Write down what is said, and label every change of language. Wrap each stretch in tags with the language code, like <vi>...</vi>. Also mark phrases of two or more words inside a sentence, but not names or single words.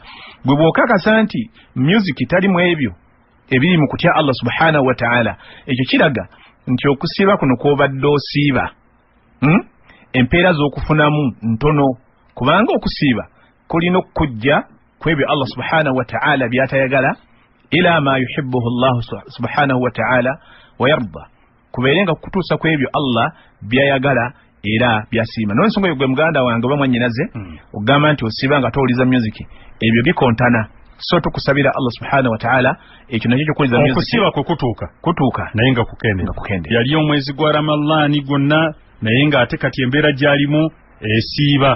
<lg>Bwe bw'okakasa nti music tali mu ebyo ebiri mu kutya Allah</lg> <ar>subhanahu wa ta'ala,</ar> <lg>ekyo kiraga nti okusiiba kuno kw'obadde osiiba empeera z'okufunamu ntono, kubanga okusiiba kulina okujja kwebyo Allah</lg> <ar>subhanahu wa ta'ala</ar> <lg>byatayagala,</lg> <ar>ila ma yuhibbuhu Allah subhanahu wa ta'ala wa yarda,</ar> <lg>kubeerenga kutuusa kwebyo Allah byayagala era byasiima. N'ensonga gwe muganda wange oba mwannyinaze ogamba nti osiiba nga towuliza music, ebyo bikontana. So tukusabira Allah</lg> <ar>subhanahu wa ta'ala</ar> <lg>ekyo nakyo kyokuliza music okusiiba kwe kutuuka naye nga kukende. Yali omwezi gwa Ramadhaani gwonna naye ng'ate kati embeera gy'alimu esiiba.</lg>